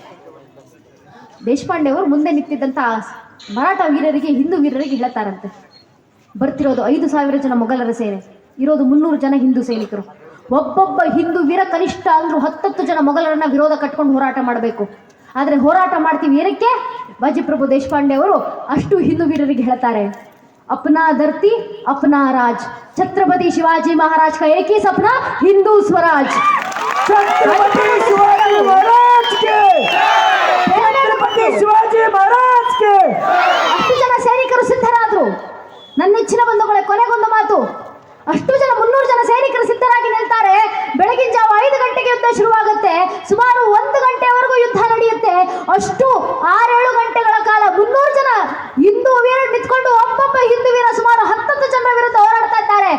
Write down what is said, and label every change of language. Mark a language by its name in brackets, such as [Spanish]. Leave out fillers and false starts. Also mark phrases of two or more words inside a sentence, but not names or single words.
[Kannada] ದೇಶಪಾಂಡೆ ಅವರು ಮುಂದೆ ನಿಂತಿದ್ದಂತ ಮರಾಠ ವೀರರಿಗೆ, ಹಿಂದೂ ವೀರರಿಗೆ ಹೇಳ್ತಾರಂತೆ, ಬರ್ತಿರೋದು 5000 ಜನ ಮೊಘಲರ ಸೇನೆ, ಇರೋದು 300 ಜನ ಹಿಂದೂ ಸೈನಿಕರು. ಒಬ್ಬೊಬ್ಬ ಹಿಂದೂ ವೀರ ಕನಿಷ್ಠ ಅಂದ್ರೂ 10 ಜನ ಮೊಘಲರನ್ನ ವಿರೋಧ ಕಟ್ಕೊಂಡು ಹೋರಾಟ ಮಾಡಬೇಕು. ಆದ್ರೆ ಹೋರಾಟ ಮಾಡ್ತೀವಿ ಏನಕ್ಕೆ? ಬಾಜಿಪ್ರಭು ದೇಶಪಾಂಡೆ ಅವರು ಅಷ್ಟು ಹಿಂದೂ ವೀರರಿಗೆ ಹೇಳ್ತಾರೆ, [Hindi] अपना धरती अपना राज, छत्रपति शिवाजी महाराज का एक ही सपना हिंदू स्वराज। छत्रपति शिवाजी महाराज के, छत्रपति शिवाजी महाराज के. [Kannada] ಅಷ್ಟು ಜನ ಸೈನಿಕರು ಸಿದ್ಧರಾದ್ರು. ನನ್ನ ನೆಚ್ಚಿನ ಬಂಧುಗಳೇ, ಕೊನೆಗೊಂದು ಮಾತು. ಅಷ್ಟು ಜನ 300 ಜನ ಸೈನಿಕರು ಸಿದ್ಧರಾಗಿ ನಿಲ್ತಾರೆ. ಬೆಳಗಿನ ಜಾವ 5 ಗಂಟೆಗೆ ಯುದ್ಧ ಶುರುವಾಗುತ್ತೆ. ಸುಮಾರು 1 ಗಂಟೆವರೆಗೂ ಯುದ್ಧ ನಡೆಯುತ್ತೆ. ಅಷ್ಟು 6-7 ಗಂಟೆಗಳ ಕಾಲ 300 ಜನ ಹಿಂದೂ ವೀರರು ನಿಂತ್ಕೊಂಡು ಒಬ್ಬೊಬ್ಬ ಹಿಂದೂ ವೀರ ಸುಮಾರು 10 ಜನರ ವಿರುದ್ಧ ಹೋರಾಡ್ತಾ ಇದ್ದಾರೆ.